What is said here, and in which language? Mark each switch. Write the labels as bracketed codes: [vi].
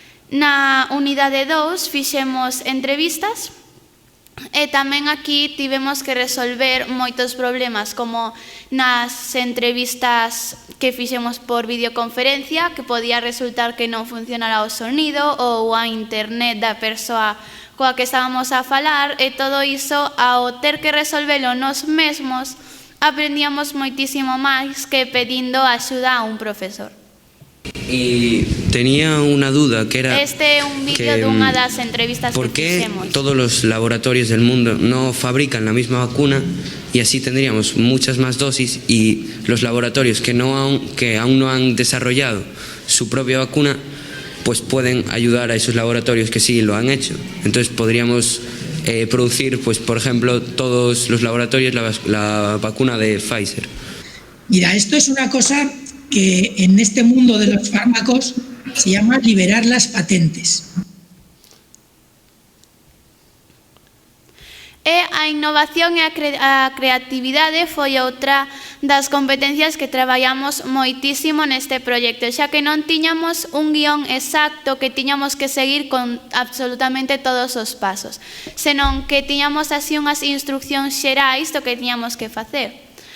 [gl] Na unidade 2 fixemos entrevistas e tamén aquí tivemos que resolver moitos problemas, como nas entrevistas que fixemos por videoconferencia, que podía resultar que non funcionara o sonido ou a internet da persoa coa que estábamos a falar, e todo iso, ao ter que resolvelo nós mesmos, aprendíamos moitísimo máis que pedindo axuda a un profesor. [es] Y tenía una duda que era... [gl] Este é un vídeo dunha das entrevistas que [es] ¿Por qué [gl] fixemos. [es] todos los laboratorios del mundo no fabrican la misma vacuna y así tendríamos muchas más dosis, y los laboratorios que aún no han desarrollado su propia vacuna pues pueden ayudar a esos laboratorios que sí lo han hecho? Entonces podríamos producir, pues por ejemplo, todos los laboratorios la vacuna de Pfizer. Mira, esto es una cosa que en este mundo de los fármacos se llama liberar las patentes. [gl] E a innovación e a creatividade foi outra das competencias que traballamos moitísimo neste proxecto, xa que non tiñamos un guión exacto que tiñamos que seguir con absolutamente todos os pasos, senón que tiñamos así unhas instruccións xerais do que tiñamos que facer.